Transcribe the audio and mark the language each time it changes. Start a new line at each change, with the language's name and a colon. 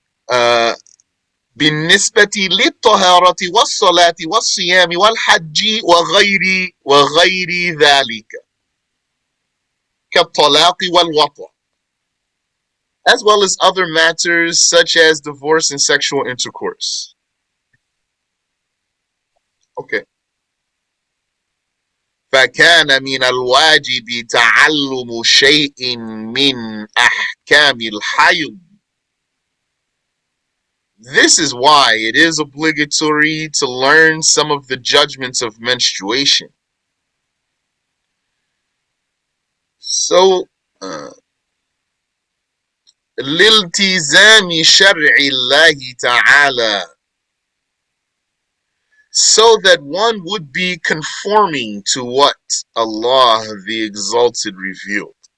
English: uh,
Arabic: بالنسبة للطهارة والصلاة والصيام والحج وغير ذلك كالطلاق والوطأ,
English: as well as other matters such as divorce and sexual intercourse. Okay.
Arabic: فكان من الواجب تعلم شيء من أحكام الحيض.
English: This is why it is obligatory to learn some of the judgments of menstruation. So,
Arabic: لِالْتِزَامِ شَرْعِ اللَّهِ تَعَالَى,
English: so that one would be conforming to what Allah the Exalted revealed.